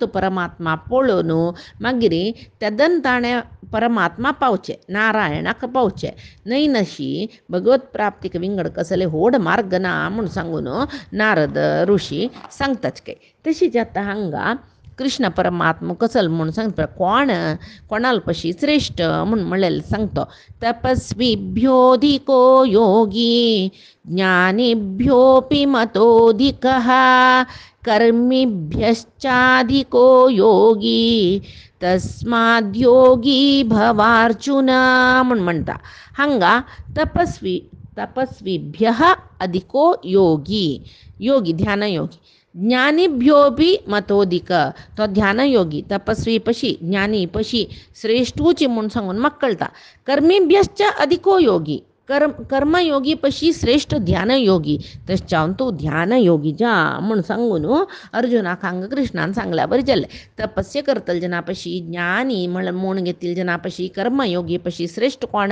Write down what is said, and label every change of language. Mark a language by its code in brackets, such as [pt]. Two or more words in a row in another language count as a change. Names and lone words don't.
[kok] परमात्मा पळोवन मागीर तेदन ताणें परमात्मा पावचे नारायणाक पावचे न्हय नशी भगवत प्राप्तीक विंगड कसले व्हड मार्ग ना म्हूण सांगून नारद ऋषी सांगताच काय तशीच आतां हांगा कृष्ण परमात्मा कसल म्हूण सांगता कोणाल पशी श्रेष्ठ म्हूण म्हणलेलें सांगतो [sa] तपस्वीभ्योऽधिको योगी ज्ञानिभ्योऽपि मतोऽधिकः कर्मिभ्यश्चाधिको योगी तस्माद्योगी भवार्जुन [kok] म्हूण म्हणटा हांगा [sa] तपस्वीभ्यः अधिको योगी [kok] ध्यान योगी [sa] ज्ञानिभ्योऽपि मतोधिक तो [kok] ध्यान योगी तपस्वी पशी ज्ञानी पशी श्रेष्ठूची म्हूण सांगून म्हाका कळटा [sa] कर्मिभ्यश्च अधिको योगी [kok] कर्मयोगी पशी श्रेष्ठ ध्यान योगी तशें तूं ध्यान योगी जा म्हूण सांगून अर्जुनाक हांगा कृष्णान सांगल्या बरें जालें तपस्या करतले जना पशी ज्ञानी म्हूण घेतिल्ले जना पशी कर्मयोगी पशी श्रेष्ठ कोण